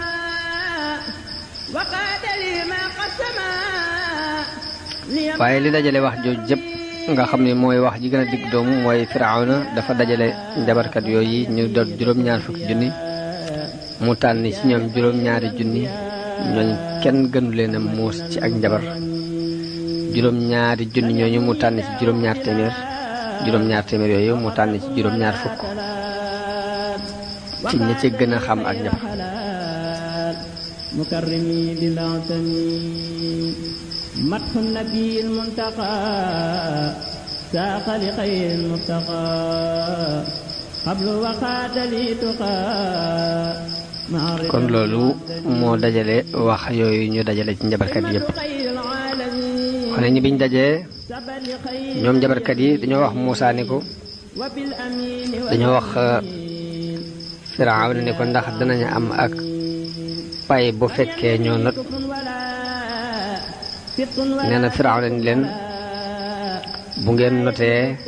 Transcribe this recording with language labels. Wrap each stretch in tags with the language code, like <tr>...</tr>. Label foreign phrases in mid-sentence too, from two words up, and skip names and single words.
<wo>waaye li dajale wax jooju jëpp nga xam ne mooy wax ji gën a digg doomu mooy Firawna dafa dajale njabarkat yooyu ñu doon juróom-ñaar fukki junni mu tànn ci ñoom juróom-ñaari junni ñooñu kenn gënu leen a muus ci ak njabar juróom-ñaari junni ñooñu mu tànn ci juróom-ñaar téeméer yooyu mu tànn ci juróom-ñaar fukk ci ñi ci gën a xam ak njabar</wo> <ar>مدح النبي المنتقى ساق لخير المرتقى قبل وقات لي تقى</ar> <wo>kon loolu moo dajale wax yooyu ñu dajale ci njabarkat yépp xone ñi biñ dajee ñoom njabarkat yi dañoo wax Muusaa ni ko dañoo wax Firawna ni ko ndax danañu am ak pay bu fekkee ñoo not nee na Firawna ni leen bu ngeen notee</wo>